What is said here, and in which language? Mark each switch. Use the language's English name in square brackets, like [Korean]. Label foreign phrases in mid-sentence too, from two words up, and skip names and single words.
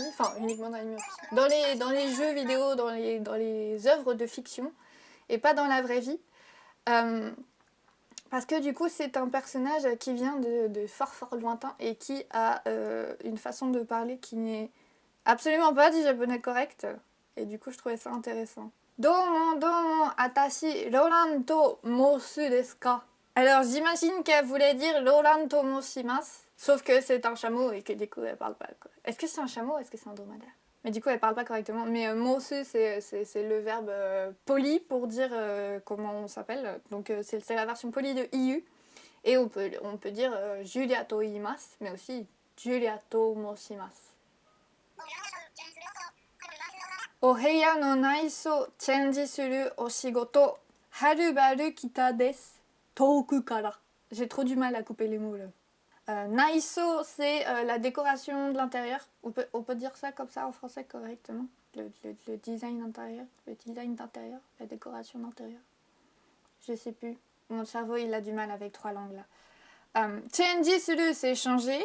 [French] Enfin, uniquement dans Animal Crossing. Dans les jeux vidéo, dans les œuvres de fiction et pas dans la vraie vie. Parce que du coup, c'est un personnage qui vient de fort fort lointain et qui a une façon de parler qui n'est absolument pas du japonais correct. Et du coup, je trouvais ça intéressant. [Japanese] どうも、あたし, ローランと申すですか? [French] Alors, j'imagine qu'elle voulait dire [Japanese] ローランと申します. [French] Sauf que c'est un chameau et que du coup, elle parle pas. Est-ce que c'est un chameau ou est-ce que c'est un dromadaire? Mais du coup, elle parle pas correctement. Mais mosu, c'est le verbe poli pour dire comment on s'appelle. Donc, c'est la version polie de iu. Et on peut dire [Japanese] ジュリアと言います, [French] mais aussi [Japanese] ジュリアと申します. お部屋の内装チェンジするお仕事はるばる来たです遠くから [French] J'ai trop du mal à couper les mots là. Naiso, c'est la décoration de l'intérieur. On peut dire ça comme ça en français correctement. Le design intérieur, le design d'intérieur, la décoration d'intérieur. Je sais plus. Mon cerveau il a du mal avec 3 langues là. [Japanese] チェンジする, [French] c'est changer.